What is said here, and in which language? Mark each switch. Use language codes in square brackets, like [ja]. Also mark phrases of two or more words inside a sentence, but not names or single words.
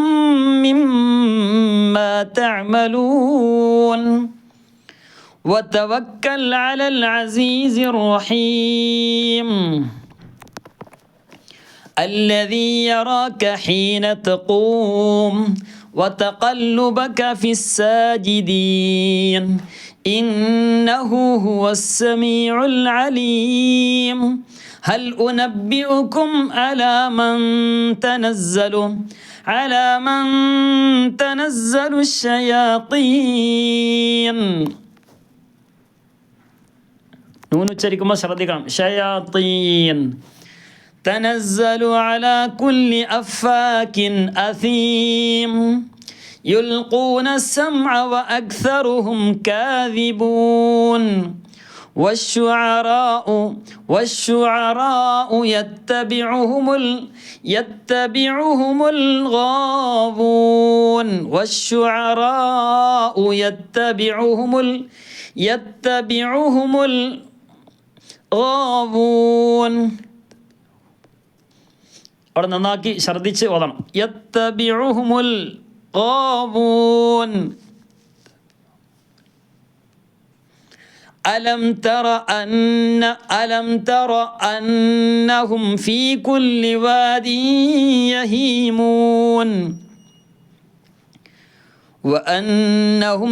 [ar] مما تعملون وتوكل على العزيز الرحيم الذي يراك حين تقوم وتقلبك في الساجدين إنه هو السميع العليم هل أنبئكم على من تنزل الشياطين نون [ml] ഉച്ചരിക്കുമ്പോൾ ശ്രദ്ധിക്കണം [ar] ഷയാത്തീൻ تنزل على كل أفاك أثيم يلقون السمع وأكثرهم كاذبون والشعراء يتبعهم الغاوون والشعراء يتبعهم الغاوون [ml] അവിടെ നന്നാക്കി ഛർദ്ദിച്ച് ഓതണം [ar] يتبعهم الغاوون ألم تر أنهم في كل واد يهيمون وأنهم